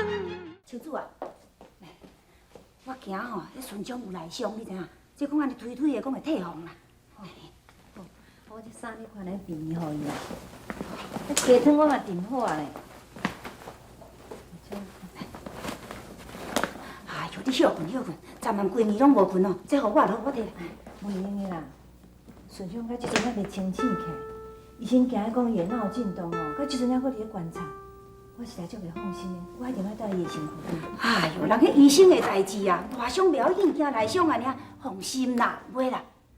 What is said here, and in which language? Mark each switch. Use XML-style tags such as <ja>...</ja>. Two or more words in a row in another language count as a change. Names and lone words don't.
<nan>秋子啊，我惊吼，迄顺昌有内伤，你知影？即讲安尼推推的，讲会退风啦。我这衫你看来便宜互伊啦，迄鸡汤我嘛订好啊咧。哎呦，你休困休困，昨晚规暝拢无困哦，这互我落我摕。袂用的啦，顺昌到即阵还袂清醒起来，医生惊讲伊会脑震荡哦，到即阵还搁伫咧观察，我实在足袂放心的，我一定要带伊的身躯转。哎呦，人迄医生的代志啊，大伤不要紧，惊内伤安尼，放心啦，袂啦。</nan>